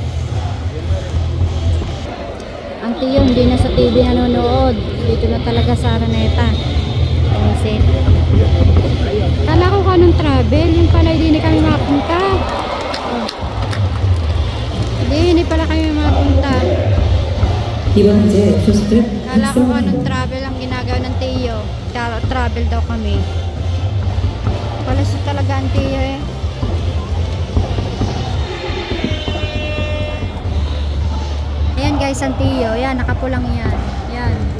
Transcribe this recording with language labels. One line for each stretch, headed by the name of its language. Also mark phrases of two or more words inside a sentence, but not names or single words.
Filipino: Ang Tio hindi na sa TV nanonood. Dito na talaga sa Araneta. Visit. Kala ko kanong travel. Yung pala hindi kami mapunta. Oh. Hindi pala kami mapunta. 이번 이제 교수들 Kala ko anong travel ang ginagawa ng Tio. Travel daw kami. Pala siya talaga ang Tio eh. Ayan guys ang Tio. Yan, nakapulang yan. Yan.